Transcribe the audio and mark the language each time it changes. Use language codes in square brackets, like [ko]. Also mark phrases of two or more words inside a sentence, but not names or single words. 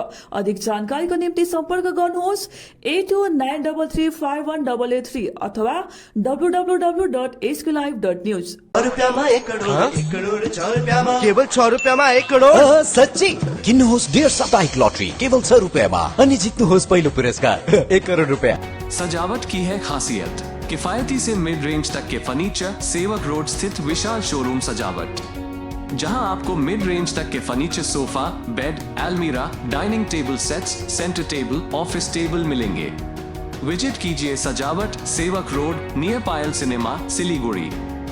[ne] अधिक जानकारीको निम्ति सम्पर्क गर्नुहोस् 8293351883 अथवा www.sklive.news। केवल 6 रुपैयाँमा 1 करोड। सच्ची किन्नुहोस् डेढ साप्ताहिक लटरी केवल 6 रुपैयाँमा अनि जित्नुहोस् पहिलो पुरस्कार 1 करोड रुपैयाँ। [hi] सजावट की है खासियत, किफायती से मिड रेंज तक के फर्नीचर, सेवक रोड स्थित विशाल शोरूम सजावट, जहां आपको मिड रेंज तक के फर्नीचर, सोफा, बेड, अलमीरा, डाइनिंग टेबल सेट्स, सेंटर टेबल, ऑफिस टेबल मिलेंगे। विजिट कीजिए सजावट, सेवक रोड, नियर पायल सिनेमा, सिलीगुड़ी।